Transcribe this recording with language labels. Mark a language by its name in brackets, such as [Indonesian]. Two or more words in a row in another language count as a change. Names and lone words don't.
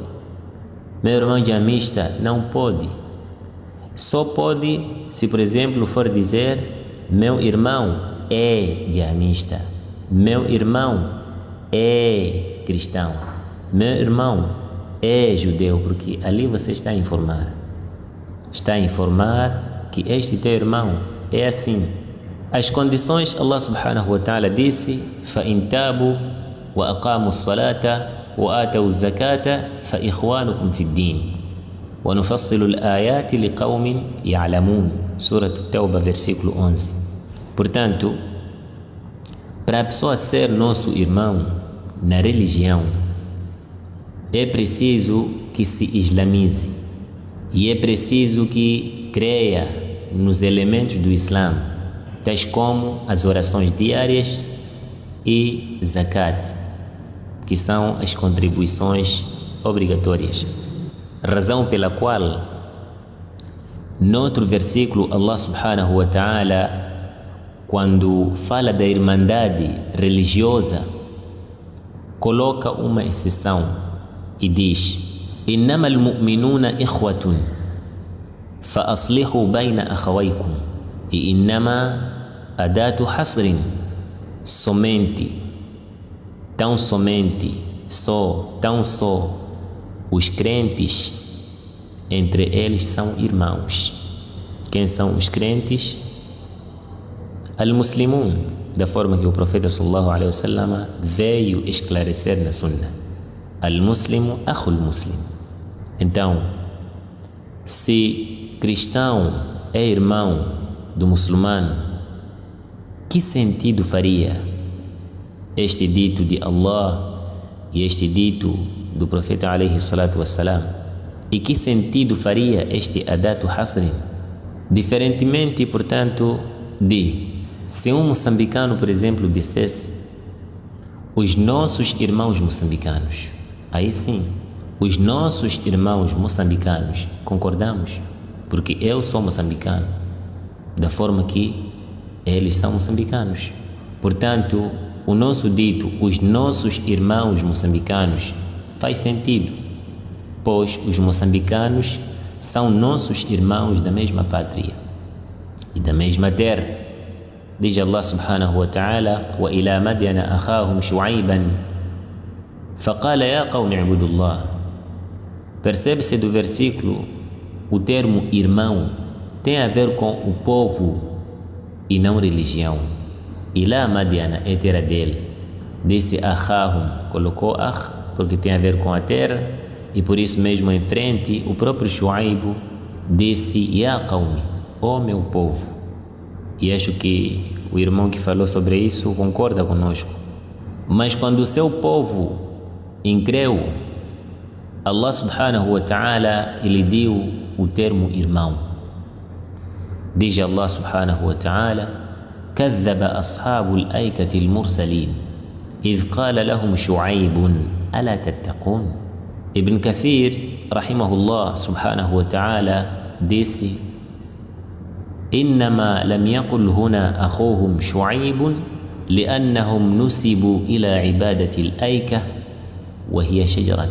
[Portuguese] Meu irmão Jamista, não pode. Só pode se, por exemplo, for dizer meu irmão é Jamista, meu irmão é cristão, meu irmão é judeu, porque ali você está a informar. Está a informar que este teu irmão é assim. As condições, [Arabic] الله سبحانه وتعالى disse: فَإِن تَابُوا وَأَقَامُوا الصَّلَاةَ وَآتَوُا الزَّكَاةَ فَإِخْوَانُكُمْ فِي الدِّينِ وَنُفَصِّلُ الْآيَاتِ لِقَوْمٍ يَعْلَمُونَ. [Portuguese] Surah At-Tawbah, versículo 11. Portanto, para a pessoa ser nosso irmão na religião, é preciso que se islamize e é preciso que creia nos elementos do Islã, tais como as orações diárias e zakat, que são as contribuições obrigatórias. Razão pela qual, noutro versículo, [Arabic] الله سبحانه وتعالى, [Portuguese] quando fala da irmandade religiosa, coloca uma exceção e diz: [Arabic] إنما المؤمنون إخوة فأصلحوا بين أخويكم. [Portuguese] E innama [Arabic] أداة حصر, [Portuguese] somente tão só os crentes, entre eles são irmãos. Quem são os crentes? Al-Muslimun, da forma que o profeta [Arabic] صلى الله عليه وسلم [Portuguese] veio esclarecer na Sunna. [Arabic] المسلم أخو المسلم. [Portuguese] Então, se cristão é irmão do muçulmano, que sentido faria este dito de Allah e este dito do profeta [Arabic] عليه الصلاة والسلام? [Portuguese] E que sentido faria este [Arabic] أداة حصر? [Portuguese] Diferentemente, portanto, de se um moçambicano, por exemplo, dissesse os nossos irmãos moçambicanos, aí sim, os nossos irmãos moçambicanos, concordamos, porque eu sou moçambicano, da forma que eles são moçambicanos. Portanto, o nosso dito, os nossos irmãos moçambicanos, faz sentido, pois os moçambicanos são nossos irmãos da mesma pátria e da mesma terra. [Arabic] Diz الله سبحانه وتعالى: وَإِلَى مَدْيَنَ أَخَاهُمْ شُعَيْبًا فَقَالَ يَا قَوْمِ اعْبُدُوا اللَّهَ. [Portuguese] Percebe-se do versículo, o termo irmão tem a ver com o povo e não religião. [Arabic] إلى مدين [Portuguese] é terra dele. Disse Akhahum, colocou Akh porque tem a ver com a terra, e por isso mesmo em frente o próprio Shuaib disse [Arabic] يا قومي, [Portuguese] ó meu povo. E acho que o irmão que falou sobre isso concorda conosco. Mas quando o seu povo increu, [Arabic] الله سبحانه وتعالى [Portuguese] ele deu o termo irmão. [Arabic] Diz الله سبحانه وتعالى: كذب أصحاب الأيكة المرسلين إذ قال لهم شعيب ألا تتقون. Ibn Kathir رحمه الله سبحانه وتعالى disse: إنما لم يقل هنا أخوهم شعيب لأنهم نسبوا إلى عبادة الأيكة وهي شجرة.